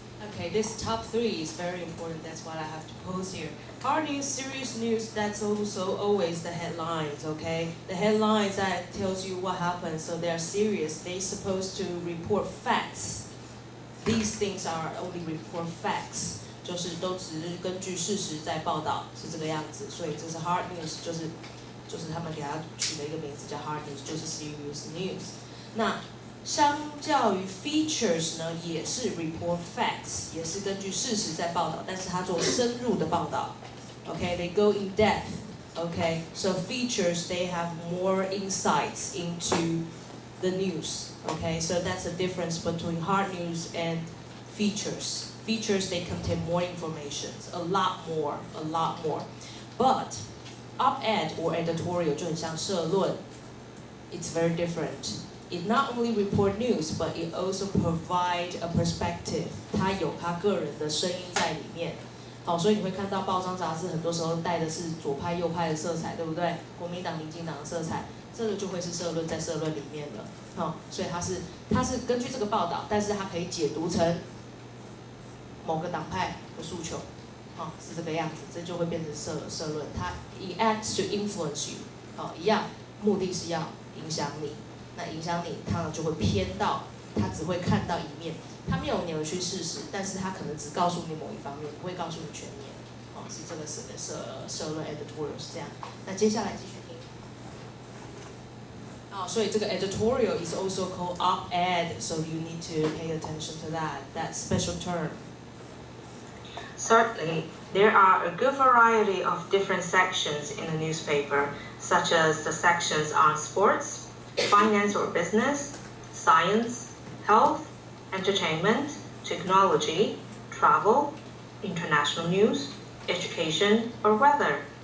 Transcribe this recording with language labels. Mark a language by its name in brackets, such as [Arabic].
[English] Okay, this top 3 is very important. That's what I have to post here. Hard news, serious news, that's also always the headlines, okay? The headlines that tells you what happened, so they're serious. They're supposed to report facts. These things are only report facts. [Chinese] 就是都只是根据事实在报道，是这个样子。所以这是 hard news， 就是他们给它取了一个名字叫 hard news， 就是 serious news。那相较于 features 呢，也是 [English] report facts， [Chinese] 也是根据事实在报道，但是它做深入的报道。 [English] Okay, they go in depth. Okay, so features they have more insights into the news. Okay, so that's the difference between hard news and features. Features they contain more information, a lot more. But op-ed or editorial [Chinese] 就很像社论 [English] it's very different. It not only report news, but it also provide a perspective. [Chinese] 它有它个人的声音在里面。好，所以你会看到报章杂志很多时候带的是左派右派的色彩，对不对？国民党、民进党的色彩，这个就会是社论在社论里面了。好，所以它是根据这个报道，但是它可以解读成某个党派的诉求，好，是这个样子，这就会变成社论。它 [English] it acts to influence you， [Chinese] 好，一样，目的是要影响你。那影响你，它就会偏到，它只会看到一面，它没有扭曲事实，但是它可能只告诉你某一方面，不会告诉你全面。哦，是这个社论 editorial 是这样。那接下来继续听。哦，所以这个 [English] editorial is also called op-ed, so you need to pay attention to that special term. Certainly, there are a good variety of different sections in a newspaper, such as the sections on sports, finance or business, science, health, entertainment, technology, travel, international news, education, or weather.